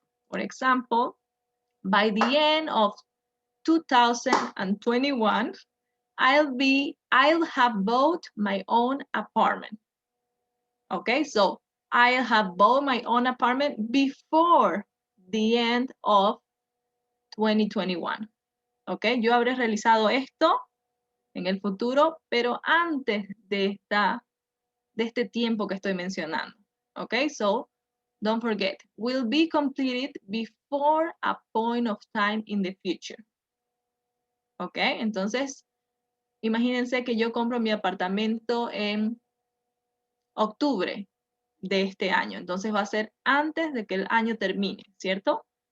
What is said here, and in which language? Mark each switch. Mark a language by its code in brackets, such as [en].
[en] For example, by the end of 2021, I'll have bought my own apartment. Okay, so I'll have bought my own apartment before the end of 2021. [es] Okay, yo habré realizado esto en el futuro, pero antes de este tiempo que estoy mencionando. [en] Okay, so don't forget, will be completed before a point of time in the future. [es] Okay, entonces imagínense que yo compro mi apartamento en octubre de este año. Entonces va a ser antes de que el año termine, ¿cierto?